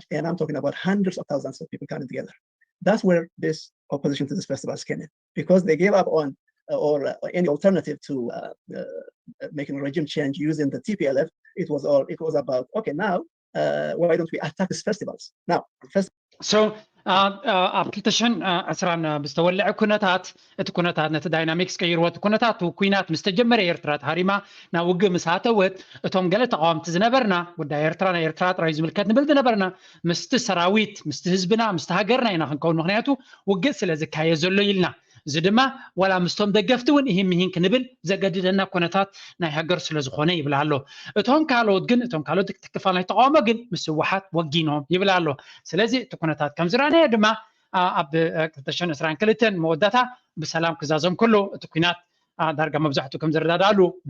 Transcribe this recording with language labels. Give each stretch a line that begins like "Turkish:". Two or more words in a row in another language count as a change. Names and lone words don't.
English: And I'm talking about hundreds of thousands of people coming together. That's where this opposition to this festival came in, because they gave up on or any alternative to making a regime change using the TPLF. It was about, okay, now why don't we attack these festivals now?
Tigrinya: So ኣብ 2020 ብዝተወልዐ ኩነታት እቲ ኩነታት ነቲ ዳይናሚክስ ቀይርዎ እቲ ኩነታት ኩናት ምስ ተጀመረ ኤርትራ ተሃሪማ ናብ ውግእ ምስ ኣተወት እቶም ገለ ተቃወምቲ ዝነበርና ጉዳይ ኤርትራ ናይ ኤርትራ ጥራይ ዝምልከት ንብል ዝነበርና ምስቲ ሰራዊት ምስቲ ህዝብና ምስቲ ሃገርና ኢና ክንከውን ምክንያቱ ውግእ ስለ ዝካየድ ዘሎ ኢልና እዚ ድማ ወላ ምስቶም ደገፍቲ እውን ይህም ይህን ክንብል ዘገድደና ኩነታት ናይ ሃገር ስለ ዝኾነ ይብላ ኣሎ እቶም ካልኦት ክፋል ናይ ተቃውሞ ግን ምስ ህወሓት ወጊኖም ይብላ ኣሎ ስለዚ እቲ ኩነታት ከም ዝረኣናዮ ድማ ኣብ 2022 መወዳእታ ብሰላም ክዛዘም ከሎ እቲ ኩናት ዳርጋ መብዛሕትኡ ከም ዝረዳዳሉ